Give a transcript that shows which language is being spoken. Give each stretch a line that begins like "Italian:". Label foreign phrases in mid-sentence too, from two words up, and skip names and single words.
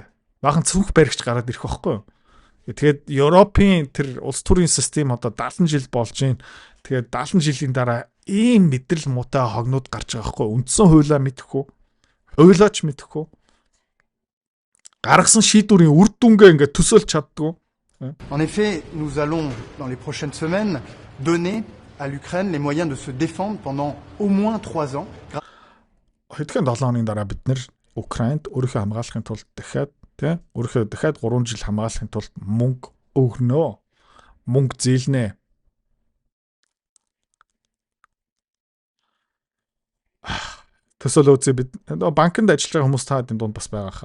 Mongolian: Баахан цүнх баригч гараад ирэх байхгүй юу? Тэгээд Европын тэр улс төрийн систем одоо 70 жил болж байна. Тэгээд 70 жилийн дараа ийм мэдрэл муутай хогнууд гарч байгаа байхгүй юу? Үндсэн хуулиа мэдэхгүй, хуйлаач мэдэхгүй. Гаргасан шийдвэрийн үр дүнгээ ингээд төсөөлж чаддгүй.
French: En effet, nous allons, dans les prochaines semaines, donner à l'Ukraine les moyens de se défendre pendant au moins 3 ans.
Mongolian: Хэдхэн 7 хоногийн дараа бид нэр Украинд өөрийнхөө хамгаалахын тулд дахиад өөрийнхөө дахиад 3 жил хамгаалахын тулд мөнгө өгнө. Мөнгө зээлнэ. Төсөөлөө үзье бид банкнд ажиллаж байгаа хүмүүс та хэдийн дунд бас байгаа хаа.